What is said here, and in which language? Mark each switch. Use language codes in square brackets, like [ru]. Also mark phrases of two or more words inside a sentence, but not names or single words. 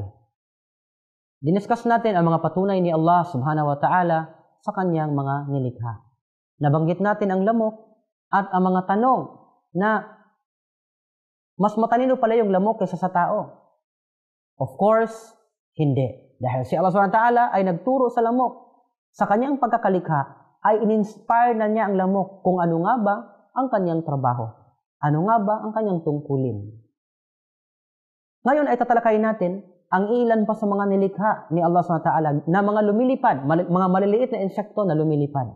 [tl] Diniscuss natin ang mga patunay ni Allah [ar] سبحانه وتعالى [tl] sa kanyang mga nilikha. Nabanggit natin ang lamok at ang mga tanong na mas matalino pala yung lamok kaysa sa tao. [en] Of course, [tl] hindi. Dahil si Allah [ar] سبحانه وتعالى [tl] ay nagturo sa lamok. Sa kanyang pagkakalikha ay in-inspire na niya ang lamok kung ano nga ba ang kanyang trabaho. Ano nga ba ang kanyang tungkulin? Ngayon ay tatalakayin natin ang ilan pa sa mga nilikha ni Allah SWT na mga lumilipad, mga maliliit na insekto na lumilipad.